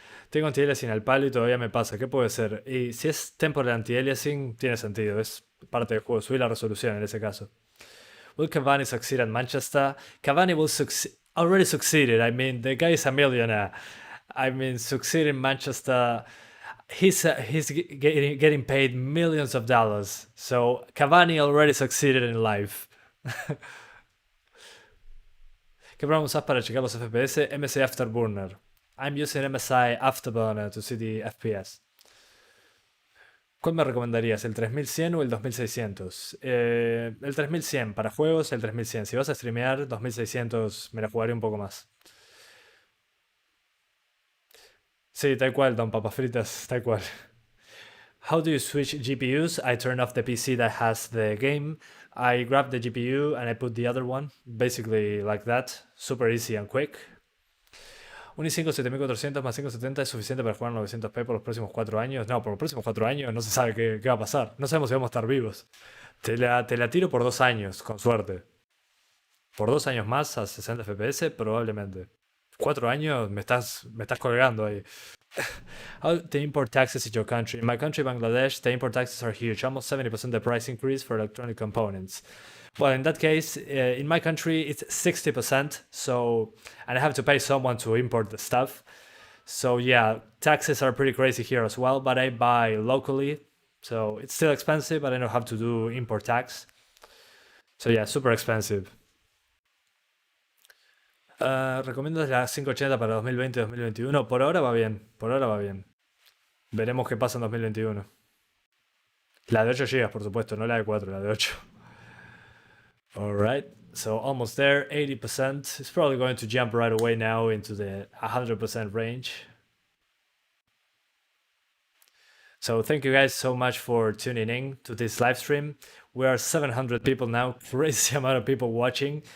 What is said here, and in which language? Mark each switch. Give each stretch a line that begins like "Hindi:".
Spanish: Tengo anti-aliasing al palo y todavía me pasa. ¿Qué puede ser? Y si es temporal anti-aliasing, tiene sentido. Es parte del juego. Subir la resolución en ese caso.
English: Will Cavani succeed at Manchester? Cavani will already succeeded. I mean, the guy is a millionaire. I mean, succeed in Manchester. He's getting paid millions of dollars. So Cavani already succeeded in life.
Spanish: ¿Qué programa usas para checar los FPS? MSI Afterburner.
English: I'm using MSI Afterburner to see the FPS.
Spanish: ¿Cuál me recomendarías? ¿El 3100 o el 2600? El 3100 para juegos, el 3100. Si vas a streamear, 2600 me la jugaré un poco más. Sí, tal cual, don papas fritas, tal cual.
English: How do you switch GPUs? I turn off the PC that has the game. I grab the GPU and I put the other one. Basically like that. Super easy and quick.
Spanish: Un i5 7400 más 570 es suficiente para jugar 900p por los próximos 4 años. No, por los próximos 4 años no se sabe qué va a pasar. No sabemos si vamos a estar vivos. Te la tiro por 2 años, con suerte. Por 2 años más a 60 fps, probablemente. 4 años me estás colgando ahí.
English: How the import taxes in your country? In my country, Bangladesh, the import taxes are huge. Almost 70% the price increase for electronic components. Well, in that case, in my country, it's 60%. So, and I have to pay someone to import the stuff. So yeah, taxes are pretty crazy here as well, but I buy locally. So it's still expensive, but I don't have to do import tax. So yeah, super expensive.
Spanish: Recomiendo la 580 para 2020-2021. Por ahora va bien, por ahora va bien. Veremos qué pasa en 2021. La de 8 GB, por supuesto, no la de 4, la de 8.
English: Alright, so almost there, 80%. It's probably going to jump right away now into the 100% range. So thank you guys so much for tuning in to this live stream. We are 700 people now, crazy amount of people watching.